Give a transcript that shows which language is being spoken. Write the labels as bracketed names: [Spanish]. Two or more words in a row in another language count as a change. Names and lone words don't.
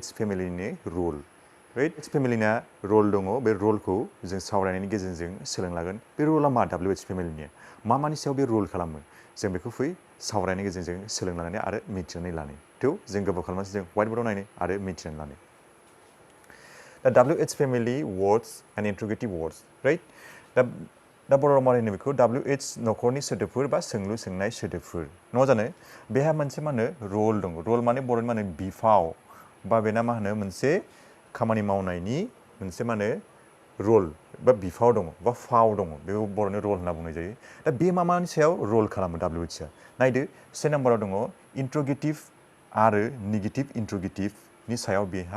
[Bodo] फेमिलिनि रुल H फेमिलिना रल दङ बे रलखौ जों सावरायनायनि गेजेरजों सोलोंलागोन बे रला मा WH फेमिलिनि मानि सायाव बे रल खालामो जों बेखौ फै सावरायनायनि गेजेरजों सोलोंनानै आरो मिथिनानै लानो थेव जों गोबाव खालामनानै जों [English] white boardao [Bodo] नायनो आरो मिथिनानै लानो दा [English] WH family words and interrogative words right [Bodo] दा बर' राव माने बेखौ WH नखरनि सोदोबफोर बा सोंलु सोंनाय सोदोबफोर नङा जानो बेहा मोनसे मा होनो रल दङ रल माने बर'नि मा होनो बिफाव बा बेना मा होनो मोनसे खामानि मावनायनि मोनसे मा होनो रल बा बिफाव दङ बा फाव दङ बेखौ बर'नि रल होनना बुंनाय जायो दा बे मानि सायाव रल खालामो WH आ नायदो से नाम्बाराव दङ इन्ट्रोगेटिभ आरो नेगेटिभ इन्ट्रोगेटिभनि सायाव बेहा